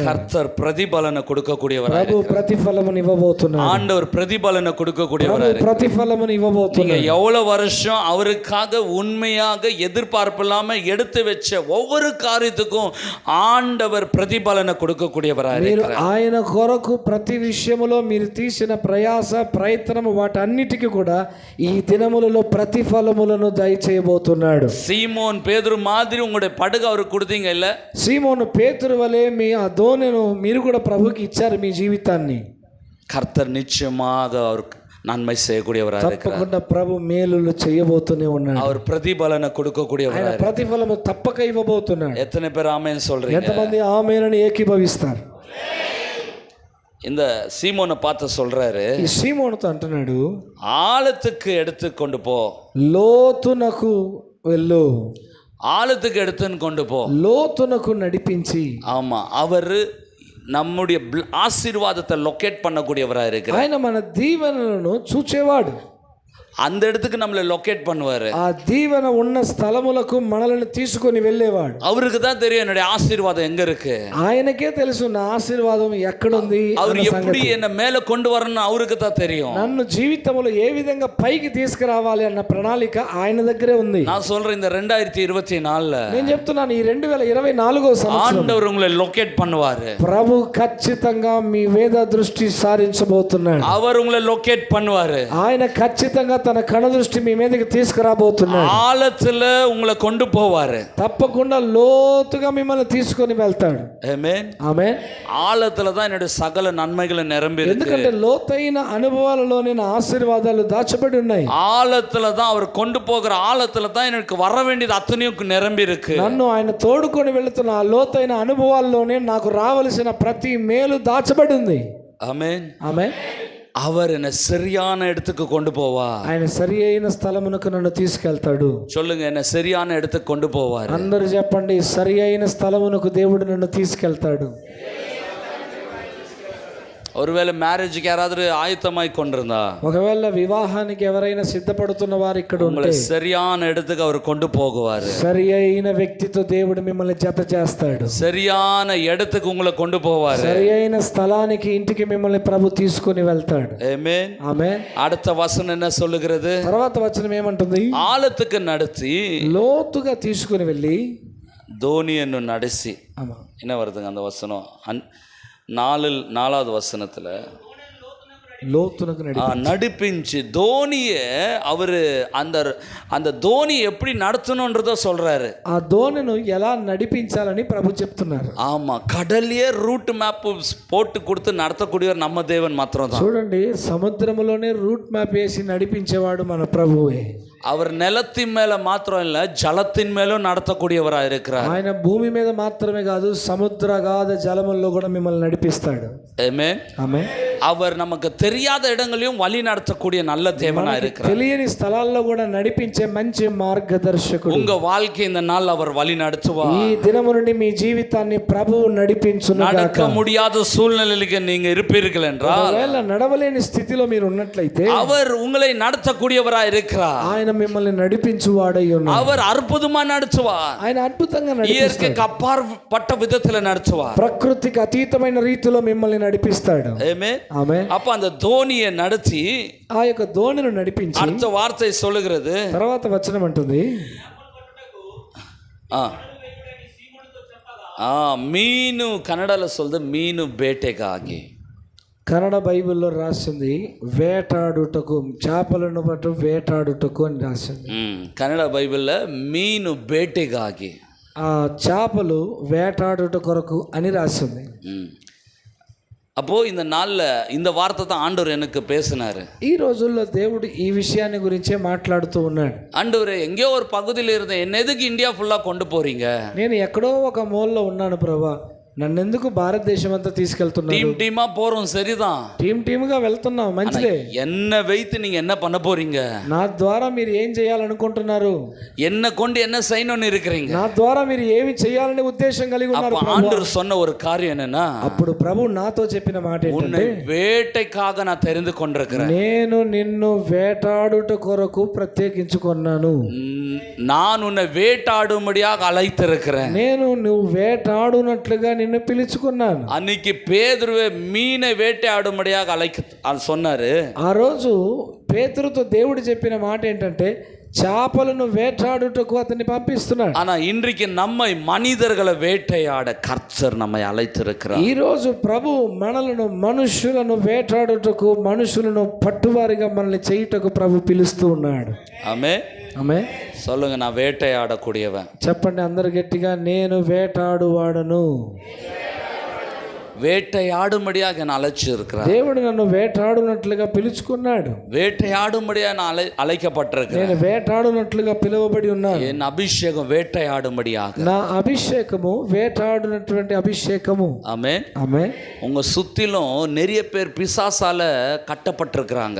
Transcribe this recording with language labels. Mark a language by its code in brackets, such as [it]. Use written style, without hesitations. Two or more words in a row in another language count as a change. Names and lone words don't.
[ta] கர்த்தர் பிரதிபலனை கொடுக்கக்கூடியவராக [te] ప్రభు ప్రతిఫలమును ఇవ్వబోతున్నాడు. [ta] ஆண்டவர் பிரதிபலனை கொடுக்கக்கூடியவராக [te] ప్రభు ప్రతిఫలమును ఇవ్వబోతున్నాడు. [ta] நீங்க எவ்வளவு வருஷம் அவருக்காக உண்மையாக எதிர்பார்ப்பு இல்லாம எடுத்து வச்ச ஒவ்வொரு காரியத்துக்கும் ஆண்டவர் பிரதிபலனை கொடுக்கக்கூடியவராக இருக்கிறார். [te] ఆయన కొరకు ప్రతి విషయములో మీరు తీసిన ప్రయాస ప్రయత్నము వాటన్నిటికీ కూడా ఈ దినములలో ప్రతిఫలములను దయచేయబోతున్నాడు. [ta] சீமோன் பேதுரு மாதிரி உங்களுடைய படகு அவருக்கு கொடுத்தீங்க இல்ல? [te] సీమోను పేతురు వలె మీ ఆ దోణెను మీరు కూడా ప్రభుకి ఇచ్చారు మీ జీవితాన్ని. [ta] கர்த்தர் நிச்சயமாக அவருக்கு நன்மை செய்யக்கூடியவராக இருக்கிறார். [te] తప్పకుండా ప్రభు మేలులు చేయబోతూనే ఉన్నాడు. [ta] அவர் பிரதிபலனை கொடுக்கக்கூடியவராக [te] ఆయన ప్రతిఫలము తప్పక ఇవ్వబోతున్నాడు. [ta] எத்தனை பேர் ஆமென் சொல்றீங்க? [te] ఎంతమంది ఆమేనని ఏకీభవిస్తారు? [ta] இந்த சீமோனை பார்த்து சொல்றாரு, [te] ఈ సీమోనుతో అంటున్నాడు, [ta] ஆழத்துக்கு எடுத்து கொண்டு போ. [te] లోతునకు వెళ్ళు. [ta] ஆழத்துக்கு எடுத்துன்னு கொண்டு போ. [te] లోతునకు నడిపించి. [ta] ஆமா, அவரு நம்முடைய ஆசீர்வாதத்தை லொக்கேட் பண்ணக்கூடியவராக இருக்கிறார். [te] ఆయన మన దీవెనలను చూచేవాడు. [ta] அந்த இடத்துக்கு நம்மளை லொக்கேட் பண்ணுவாரு. [te] ఆ దీవెన ఉన్న స్థలములకు మనల్ని తీసుకొని వెళ్ళేవాడు. [ta] அவருக்கு தான் தெரியும் என்னுடைய ஆசீர்வாதம் எங்க இருக்கு. [te] ఆయనకే తెలుసు నా ఆశీర్వాదం ఎక్కడుంది. [ta] அவர் எப்படி என்ன மேல கொண்டு வரணும் அவருக்கு தான் தெரியும். [te] నన్ను జీవితంలో ఏ విధంగా పైకి తీసుకురావాలి అన్న ప్రణాళిక ఆయన దగ్గరే ఉంది. [ta] நான் சொல்றேன், இந்த 2024 [te] నేను చెప్తున్నాను, ఈ 2024 సంవత్సరం [ta] ஆண்டவர் உங்களை லொக்கேட் பண்ணுவாரு. [te] ప్రభు ఖచ్చితంగా మీ వేద దృష్టి సారించబోతున్నాడు. [ta] அவர் உங்களை லொக்கேட் பண்ணுவாரு. [te] ఆయన ఖచ్చితంగా తన కణ దృష్టి మీ మీదకి తీసుకురాబోతున్నాడు. [ta] ஆழத்துல உங்களை கொண்டு போவாரு. [te] తప్పకుండా లోతుగా మిమ్మల్ని తీసుకొని వెళ్తాడు. [ta] ஆமென். [te] ఆమేన్. [ta] ஆழத்துல தான் என்னுடைய సకల நன்மைகள் நிரம்பி இருக்கு. [te] ఎందుకంటే లోతైన అనుభవాలలోనే నా ఆశీర్వాదాలు దాచబడి ఉన్నాయి. [ta] ஆழத்துல தான் அவர் கொண்டு போகிற ஆழத்துல தான் எனக்கு வர வேண்டியது அத்தனையும் நிரம்பி இருக்கு. [te] నన్ను ఆయన తోడుకొని వెళుతున్న ఆ లోతైన అనుభవాల్లోనే నాకు రావలసిన ప్రతి మేలు దాచబడి ఉంది. [ta] ஆமென். [te] ఆమేన్. [ta] அவர் என்ன சரியான இடத்துக்கு கொண்டு போவா. [te] ఆయన సరి అయిన స్థలమునకు నన్ను తీసుకెళ్తాడు. [ta] சொல்லுங்க, என்ன சரியான இடத்துக்கு கொண்டு போவார். [te] అందరూ చెప్పండి, సరి అయిన స్థలమునకు దేవుడు నన్ను తీసుకెళ్తాడు. [ta] ஒருவேளை மேரேஜுக்கு யாராவது ஆயத்தமாய் கொண்டிருந்தா, [te] ఒకవేళ వివాహానికి ఎవరైనా సిద్ధపడుతున్న వారు ఇక్కడ [ta] உங்களை [te] ఉంటే [ta] சரியான இடத்துக்கு அவர் கொண்டு போகுவாரு. [te] సరి అయిన వ్యక్తితో దేవుడు మిమ్మల్ని జత చేస్తాడు. [ta] சரியான இடத்துக்கு உங்களை கொண்டு போவாரு. [te] సరి అయిన స్థలానికి ఇంటికి మిమ్మల్ని ప్రభు తీసుకొని వెళ్తాడు. [ta] ஆமென். [te] ఆమేన్. [ta] அடுத்த வசனம் என்ன சொல்லுகிறது? [te] తర్వాత వచనం ఏమంటుంది? [ta] ஆழத்துக்கு நடத்தி [te] లోతుగా తీసుకొని వెళ్ళి [kn] ದೋಣಿಯನ್ನು ನಡೆಸಿ. [ta] என்ன வருதுங்க அந்த வசனம்? நாலாவது வசனத்துல [te] లోతునకు [ta] நடிப்பிஞ்சு தோனியை அவரு அந்த தோனி எப்படி நடத்தணும்ன்றத சொல்றாரு. [te] ఆ దోణిను ఎలా నడిపించాలని ప్రభు చెప్తున్నారు. [ta] ஆமா, கடல்லையே [en] route map [ta] போட்டு கொடுத்து நடத்தக்கூடியவர் நம்ம தேவன் மாத்திரம் தான். [te] చూడండి, సముద్రములోనే [en] route map [te] వేసి నడిపించేవాడు మన ప్రభువే. [ta] அவர் நிலத்தின் மேல மாத்திரம் இல்ல, ஜலத்தின் மேலும் நடத்தக்கூடியவரா இருக்கிறார். [te] ఆయన భూమి మీద మాత్రమే కాదు, సముద్రగాధ జలముల్లో కూడా మిమ్మల్ని నడిపిస్తాడు. [ta] ஆமென். [te] ఆమేన్. [ta] அவர் நமக்கு தெரியாத இடங்களையும் வழி நடத்தக்கூடிய நல்ல தேவனா இருக்கிறார். [te] తెలియని స్థలాల్లో కూడా నడిపించే మంచి మార్గదర్శకుడు. [ta] உங்க வாழ்க்கை இந்த நாள் அவர் வழி நடத்துவார். [te] ఈ దినము నుండి మీ జీవితాన్ని ప్రభువు నడిపించును గాక. [ta] நடக்க முடியாத சூழ்நிலைக்கு நீங்க இருப்பீர்கள் என்றால், [te] ఒకవేళ నడవలేని స్థితిలో మీరు ఉన్నట్లయితే [ta] அவர் உங்களை நடத்தக்கூடியவரா இருக்கிறார். [te] ఆయన మిమ్మల్ని నడిపించువాడై ఉన్నాడు. [ta] அவர் అద్భుతமா நடத்துவார். [te] ఆయన అద్భుతంగా నడిపిస్తాడు. [ta] இயற்கைக்கு அப்பாற்பட்ட விதத்துல நடத்துவார். [te] ప్రకృతికి అతీతమైన రీతిలో మిమ్మల్ని నడిపిస్తాడు. [ta] ஆமென். [te] ఆమేన్. [ta] அப்ப அந்த தோனியை நடத்தி [te] ఆ యొక్క దోణిను నడిపించి [ta] அடுத்த வார்த்தை சொல்லுகிறது, [te] తర్వాత వచనం అంటుంది, [ta] மீனு కన్నడలో சொல்லுது [kn] ಮೀನು ಬೇಟೆಗಾಗಿ. [te] కన్నడ బైబిల్లో రాసింది వేటాడుటకు, చేపలను పట్టు వేటాడుటకు అని రాసింది. కన్నడ బైబిల్లో [kn] ಮೀನು ಬೇಟೆಗಾಗಿ, [te] ఆ చేపలు వేటాడుట కొరకు అని రాసింది. [ta] அப்போ இந்த நாள்ல இந்த வார்த்தை தான் ஆண்டவர் எனக்கு பேசினாரு. [te] ఈ రోజుల్లో దేవుడు ఈ విషయాన్ని గురించే మాట్లాడుతూ ఉన్నాడు. [ta] ஆண்டவரே, எங்கேயோ ஒரு பகுதியில் இருந்தேன், என்ன எதுக்கு இந்தியா ஃபுல்லா கொண்டு போறீங்க? [te] నేను ఎక్కడో ఒక మూలలో ఉన్నాను ప్రభా, నన్నెందుకు భారతదేశం అంతా తీసుకెళ్తున్నారు? [ta] டீமா போறோம் சரிதான். [te] టీమ్ గా వెళ్తున్నాం, మంచిదే. [ta] என்ன வைத்து நீங்க என்ன பண்ண போறீங்க? [te] నా ద్వారా మీరు ఏం చేయాలనుకుంటున్నారు? [ta] என்ன கொண்டு என்ன செய்யணும்னு இருக்கிறீங்க? [te] నా ద్వారా మీరు ఏమి చేయాలనే ఉద్దేశం కలిగి ఉన్నారు? [ta] அப்ப ஆண்டவர் சொன்ன ஒரு காரியம் என்னன்னா, [te] అప్పుడు ప్రభు నాతో చెప్పిన మాట [ta] உன்னை [te] ఏంటంటే, [ta] வேட்டைக்காக நான் தெரிந்து கொண்டிருக்கிறேன். [te] నేను నిన్ను వేటాడుట కొరకు ప్రత్యేకించుకున్నాను. [ta] நான் உன்னை வேட்டாடும்படியாக அழைத்திருக்கிறேன். [te] నేను నువ్వు వేటాడునట్లుగా నిన్ను పిలుచుకున్నాను. [ta] அன்னைக்கு பேதுருவை மீனை வேட்டையாடும்படியாக சொன்னாரு. [te] ఆ రోజు పేతురుతో దేవుడు చెప్పిన మాట ఏంటంటే, చేపలను వేటాడుటకు అతన్ని పంపిస్తున్నాడు. [ta] ஆனா இன்றைக்கு நம்மை மனிதர்களை வேட்டையாட கர்த்தர் நம்மை அழைத்திருக்கிறார். [te] ఈ రోజు ప్రభు మనలను మనుషులను వేటాడుటకు, మనుషులను పట్టువారిగా మనల్ని చేయుటకు ప్రభు పిలుస్తూ ఉన్నాడు. [ta] ஆமென். [te] ఆమేన్. [ta] சொல்லுங்க, நான் வேட்டையாடக்கூடியவன். [te] చెప్పండి అందరు గట్టిగా, నేను వేటాడువాడను. [ta] வேட்டையாடும்படியாக நான் அழைச்சிருக்கிறார். [te] దేవుడు నన్ను వేటాడునట్లుగా పిలుచుకున్నాడు. [ta] வேட்டையாடும்படியாக நான் அழைக்கப்பட்டிருக்கிறேன். [te] నేను వేటాడునట్లుగా పిలువబడి ఉన్నాను. [ta] என் அபிஷேகம் வேட்டையாடும்படியாக. [te] నా అభిషేకము వేటాడునటువంటి అభిషేకము. [ta] ஆமென். [te] ఆమేన్. [ta] உங்க சுத்திலும் நிறைய பேர் பிசாசால கட்டப்பட்டிருக்கிறாங்க.